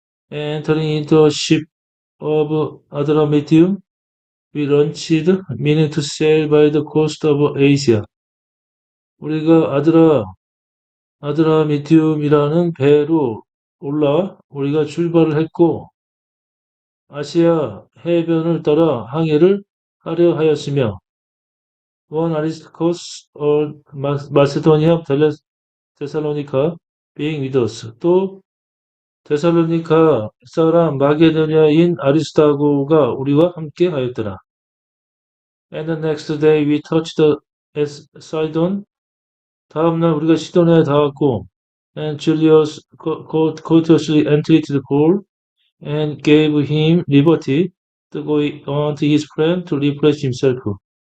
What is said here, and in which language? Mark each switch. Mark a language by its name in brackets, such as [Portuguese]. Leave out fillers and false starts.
[English] Entering into a ship of Adramyttium, we launched, meaning to sail by the coast of Asia. [Korean] 우리가 아드라미티움이라는 배로 우리가 출발을 했고, 아시아 해변을 따라 항해를 하려 하였으며, [English] one Aristarchus or Macedonia Thessalonica being with us. [Korean] 또 데살로니가 사람 마게도냐인 아리스타고가 우리와 함께 하였더라. [English] And the next day we touched Sidon. [Korean] 다음날 우리가 시돈에 닿았고, [English] and Julius courteously entreated Paul and gave him liberty to go on to his friend to refresh himself.